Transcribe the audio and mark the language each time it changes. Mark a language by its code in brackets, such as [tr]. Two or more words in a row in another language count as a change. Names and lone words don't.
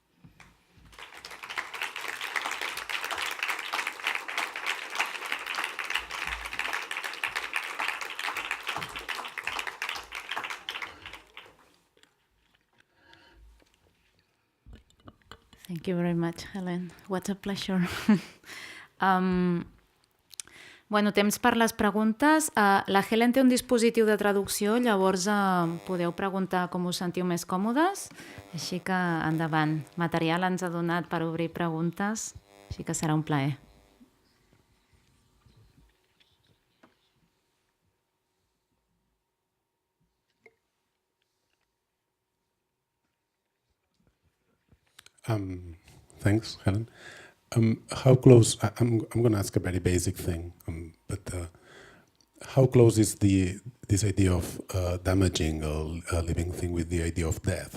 [en] Thank you very much, Helen. What a pleasure. [ca] Bueno, temps per les preguntes. La Helen té un dispositiu de traducció, llavors podeu preguntar com us sentiu més còmodes. Així que endavant. Material ens ha donat per obrir preguntes, així que serà un plaer. [en] Thanks, Helen. How close? I'm going to ask a very basic thing, but how close is this idea of damaging a living thing with the idea of death?